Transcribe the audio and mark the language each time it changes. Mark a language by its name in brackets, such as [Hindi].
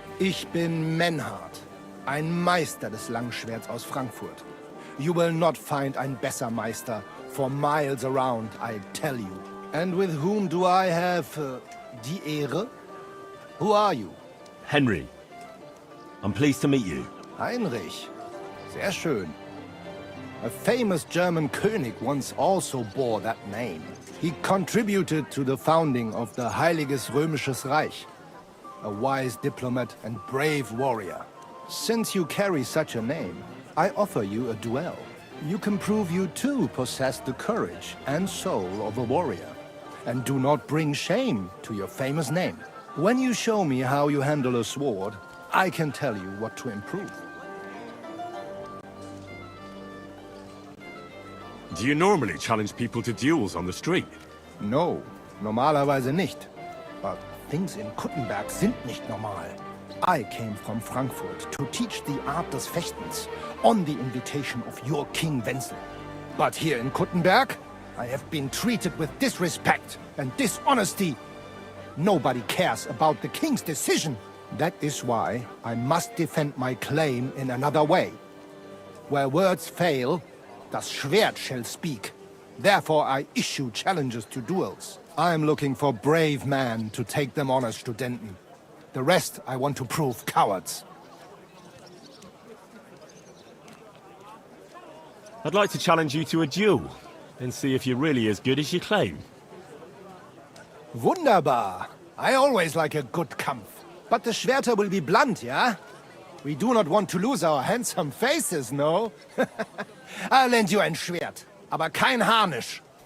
[German] Ich bin Menhard, ein Meister des Langschwerts aus Frankfurt. [English] You will not find [German] ein besser Meister [English] for miles around, I tell you. And with whom do I have [German] die Ehre? [English] Who are you? Henry. I'm pleased to meet you. [German] Heinrich. Sehr schön. [English] A famous German König once also bore that name. He contributed to the founding of the Heiliges Römisches Reich. A wise diplomat and brave warrior. Since you carry such a name, I offer you a duel. You can prove you too possess the courage and soul of a warrior. And do not bring shame to your famous name. When you show me how you handle a sword, I can tell you what to improve. Do you normally challenge people to duels on the street? No, [German] normalerweise nicht. [English] But things in [German] Kuttenberg sind nicht normal. [English] I came from Frankfurt to teach the art [German] des Fechtens [English] on the invitation of your King Wenzel. But here in Kuttenberg, I have been treated with disrespect and dishonesty. Nobody cares about the king's decision. That is why I must defend my claim in another way. Where words fail, [German] das Schwert [English] shall speak. Therefore I issue challenges to duels. I am looking for brave men to take them on as Studenten. The rest I want to prove cowards. I'd like to challenge you to a duel and see if you're really as good as you claim. [German] Wunderbar. [English] I always like a good Kampf. But the Schwerter will be blunt, yeah? We do not want to lose our handsome faces, no? I'll lend you [German] ein Schwert, aber kein Harnisch.